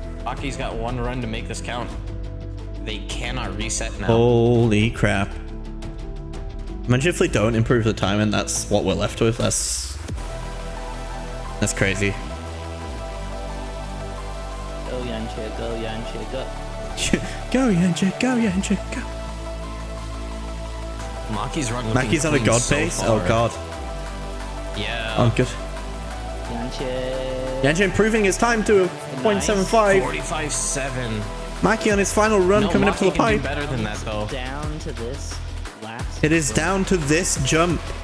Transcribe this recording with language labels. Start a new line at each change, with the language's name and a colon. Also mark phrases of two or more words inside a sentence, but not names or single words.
English: Maki's got one run to make this count. They cannot reset now. Holy crap. Imagine if they don't improve the time and that's what we're left with. That's crazy. Go Yancha, go Yancha, go. Go Yancha, go Yancha, go. Maki's run. Maki's on a god pace? Oh god. Yeah. Oh good. Yancha. Yancha improving his time to Nice. 0.75. 45-7. Maki on his final run coming up to the Maki can do pipe. better than that though. Down to this last. It is down to this jump.